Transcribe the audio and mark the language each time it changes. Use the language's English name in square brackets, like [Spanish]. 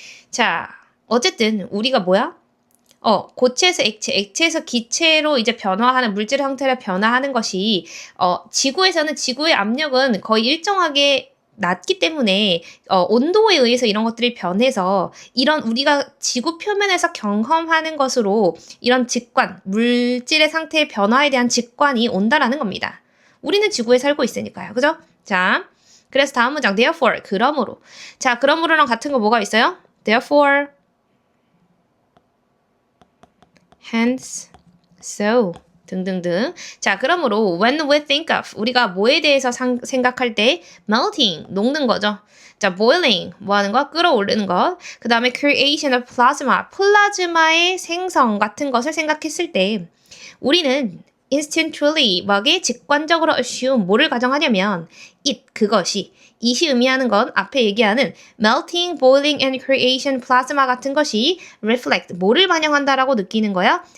[Korean] 자, 어쨌든 우리가 뭐야? 고체에서 액체, 액체에서 기체로 이제 변화하는 물질 형태를 변화하는 것이 지구에서는 지구의 압력은 거의 일정하게 낮기 때문에 온도에 의해서 이런 것들이 변해서 이런 우리가 지구 표면에서 경험하는 것으로 이런 직관, 물질의 상태의 변화에 대한 직관이 온다라는 겁니다. 우리는 지구에 살고 있으니까요. 그죠? 자, 그래서 다음 문장 therefore, 그러므로. 자, 그러므로랑 같은 거 뭐가 있어요? [English] therefore, hence, so 등등등. [Korean] 자, 그러므로 [English] when we think of [Korean] 우리가 뭐에 대해서 생각할 때 melting 녹는 거죠. 자, boiling 뭐 하는 거? 끓어오르는 거. 그 다음에 [English] creation of plasma [Korean] 플라즈마의 생성 같은 것을 생각했을 때 우리는 instinctually 뭐게 직관적으로 assume 뭐를 가정하냐면 it 그것이 it이 의미하는 건 앞에 얘기하는 [English] melting, boiling and creation plasma [Korean] 같은 것이 reflect 뭐를 반영한다라고 느끼는 거야?